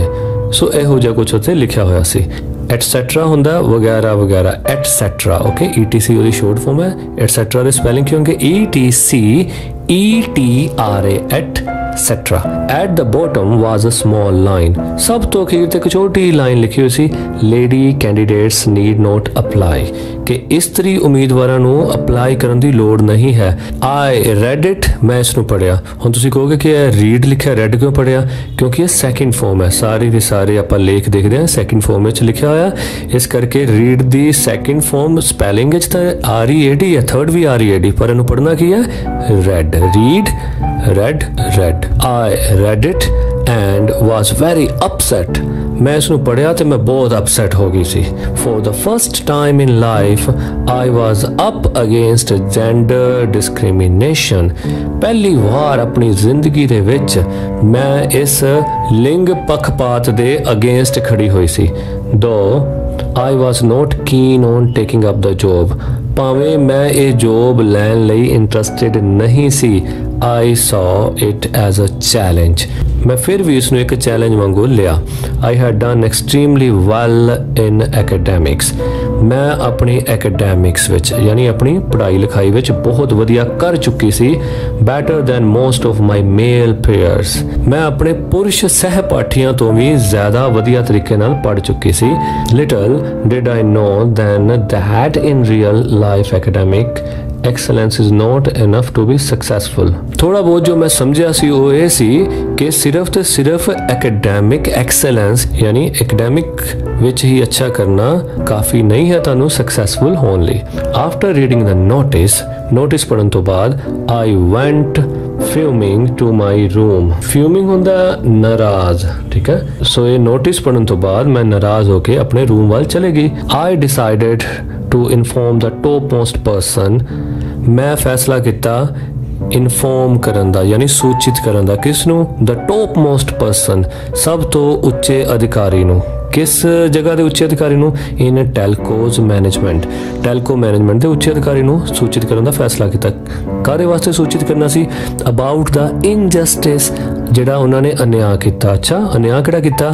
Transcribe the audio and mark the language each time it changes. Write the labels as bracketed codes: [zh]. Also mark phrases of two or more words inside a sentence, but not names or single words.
[pa] ਸੋ ਇਹੋ ਜਿਹਾ ਕੁਝ ਉੱਥੇ ਲਿਖਿਆ ਹੋਇਆ ਸੀ। एटसेट्रा ਹੁੰਦਾ वगैरह वगैरह एटसेट्रा। ओके, ETC ਉਹਦੀ [en] short form [pa] ਹੈ। एटसेट्रा ਦੇ ਸਪੈਲਿੰਗ ਕੀ ਹੋਣਗੇ? [en] ETCETRA एटसेट्रा। At the bottom was a small line। [pa] ਸਭ ਤੋਂ ਅਖੀਰ ਤੇ ਇੱਕ ਛੋਟੀ ਲਾਈਨ ਲਿਖੀ ਹੋਈ ਸੀ, [en] lady candidates need not apply, [pa] ਕਿ ਇਸਤਰੀ ਉਮੀਦਵਾਰਾਂ ਨੂੰ ਅਪਲਾਈ ਕਰਨ ਦੀ ਲੋੜ ਨਹੀਂ ਹੈ। [en] I read it, [pa] ਮੈਂ ਇਸ ਨੂੰ ਪੜ੍ਹਿਆ। ਹੁਣ ਤੁਸੀਂ ਕਹੋਗੇ ਕਿ ਇਹ ਰੀਡ ਲਿਖਿਆ, ਰੈਡ ਕਿਉਂ ਪੜ੍ਹਿਆ? ਕਿਉਂਕਿ ਇਹ [en] second form [pa] ਹੈ। ਸਾਰੇ ਦੇ ਸਾਰੇ ਆਪਾਂ ਲੇਖ ਦੇਖਦੇ ਹਾਂ [en] second form [pa] ਵਿੱਚ ਲਿਖਿਆ ਹੋਇਆ, ਇਸ ਕਰਕੇ ਰੀਡ ਦੀ [en] second form spelling [pa] ਵਿੱਚ ਤਾਂ READ ਹੈ, ਥਰਡ ਵੀ READ, ਪਰ ਇਹਨੂੰ ਪੜ੍ਹਨਾ ਕੀ ਹੈ? ਰੈਡ। [en] Read, read, read. I read it and was very upset। [pa] ਮੈਂ ਇਸ ਨੂੰ ਪੜ੍ਹਿਆ ਤੇ ਮੈਂ ਬਹੁਤ ਅਪਸੈਟ ਹੋ ਗਈ ਸੀ। [en] For the first time in life I was up against gender discrimination। [pa] ਪਹਿਲੀ ਵਾਰ ਆਪਣੀ ਜ਼ਿੰਦਗੀ ਦੇ ਵਿੱਚ ਮੈਂ ਇਸ ਲਿੰਗ ਪੱਖਪਾਤ ਦੇ ਅਗੇਂਸਟ ਖੜੀ ਹੋਈ ਸੀ। [en] Though I was not keen on taking up the job। [pa] ਭਾਵੇਂ ਮੈਂ ਇਹ ਜੋਬ ਲੈਣ ਲਈ ਇੰਟਰਸਟਿਡ ਨਹੀਂ ਸੀ। [en] I saw it as a challenge। [pa] ਮੈਂ ਫਿਰ ਵੀ ਇਸ ਨੂੰ ਇੱਕ ਚੈਲੰਜ ਵਾਂਗੂ ਲਿਆ। [en] I had done extremely well in academics। [pa] ਮੈਂ ਆਪਣੀ academics ਵਿੱਚ ਯਾਨੀ ਆਪਣੀ ਪੜ੍ਹਾਈ ਲਿਖਾਈ ਵਿੱਚ ਬਹੁਤ ਵਧੀਆ ਕਰ ਚੁੱਕੀ ਸੀ। [en] better than most of my male peers। [pa] ਮੈਂ ਆਪਣੇ ਪੁਰਸ਼ ਸਹਿਪਾਠੀਆਂ ਤੋਂ ਵੀ ਜ਼ਿਆਦਾ ਵਧੀਆ ਤਰੀਕੇ ਨਾਲ ਪੜ੍ਹ ਚੁੱਕੀ ਸੀ। [en] little did I know then that in real life academic excellence is not enough to be successful। [pa] ਥੋੜਾ ਬਹੁਤ ਜੋ ਮੈਂ ਸਮਝਿਆ ਸੀ ਉਹ ਇਹ ਸੀ ਕਿ ਸਿਰਫ ਤੇ ਸਿਰਫ [en] academic excellence [pa] ਯਾਨੀ academic ਵਿੱਚ ਹੀ ਅੱਛਾ ਕਰਨਾ ਕਾਫੀ ਨਹੀਂ ਹੈ ਤੁਹਾਨੂੰ successful ਹੋਣ ਲਈ। [en] after reading the notice [pa] ਪੜ੍ਹਨ ਤੋਂ ਬਾਅਦ [en] I went fuming to my room। [pa] fuming ਹੁੰਦਾ ਨਾਰਾਜ਼, ਠੀਕ ਹੈ। ਸੋ ਇਹ ਨੋਟਿਸ ਪੜ੍ਹਨ ਤੋਂ ਬਾਅਦ ਮੈਂ ਨਾਰਾਜ਼ ਹੋ ਕੇ ਆਪਣੇ ਰੂਮ ਵੱਲ ਚਲੇ ਗਈ। [en] I decided to inform the topmost person। [pa] ਮੈਂ ਫੈਸਲਾ ਕੀਤਾ ਇਨਫੋਰਮ ਕਰਨ ਦਾ ਯਾਨੀ ਸੂਚਿਤ ਕਰਨ ਦਾ। ਕਿਸ ਨੂੰ? [en] the topmost person, [pa] ਸਭ ਤੋਂ ਉੱਚੇ ਅਧਿਕਾਰੀ ਨੂੰ। ਕਿਸ ਜਗ੍ਹਾ ਦੇ ਉੱਚੇ ਅਧਿਕਾਰੀ ਨੂੰ? [en] in Telco's management. [pa] ਟੈਲਕੋ ਮੈਨੇਜਮੈਂਟ ਦੇ ਉੱਚੇ ਅਧਿਕਾਰੀ ਨੂੰ ਸੂਚਿਤ ਕਰਨ ਦਾ ਫੈਸਲਾ ਕੀਤਾ। ਕਾਹਦੇ ਵਾਸਤੇ ਸੂਚਿਤ ਕਰਨਾ ਸੀ? [en] about the injustice [pa] ਜਿਹੜਾ ਉਹਨਾਂ ਨੇ ਅਨਿਆਂ ਕੀਤਾ। ਅੱਛਾ, ਅਨਿਆਂ ਕਿਹੜਾ ਕੀਤਾ?